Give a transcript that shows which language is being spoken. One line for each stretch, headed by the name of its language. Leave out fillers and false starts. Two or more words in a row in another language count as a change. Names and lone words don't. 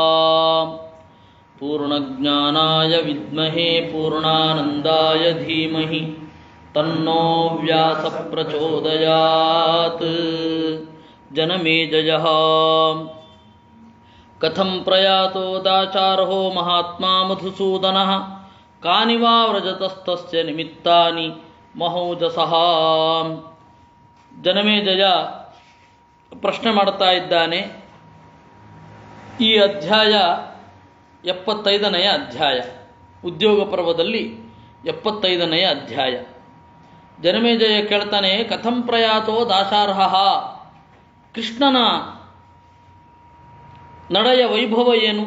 Sanskrit: पूर्णज्ञानाय विद्महे पूर्णानन्दाय धीमहि तन्नो व्यासः प्रचोदयात्। जनमेजयः कथं प्रयातो दाचार्हो महात्मा मधुसूदनः कानि वा व्रजतस्तस्य निमित्तानि ಮಹೌಜಸಃ.
Kannada: ಜನಮೇಜಯ ಪ್ರಶ್ನೆ ಮಾಡ್ತಾ ಇದ್ದಾನೆ. ಈ ಅಧ್ಯಾಯ 75ನೆಯ ಅಧ್ಯಾಯ, ಉದ್ಯೋಗ ಪರ್ವದಲ್ಲಿ 75ನೆಯ ಅಧ್ಯಾಯ. ಜನಮೇಜಯ ಕೇಳ್ತಾನೆ,
Sanskrit: ಕಥಂ ಪ್ರಯಾತೋ ದಾಶಾರ್ಹ,
Kannada: ಕೃಷ್ಣನ ನಡೆಯ ವೈಭವ ಏನು?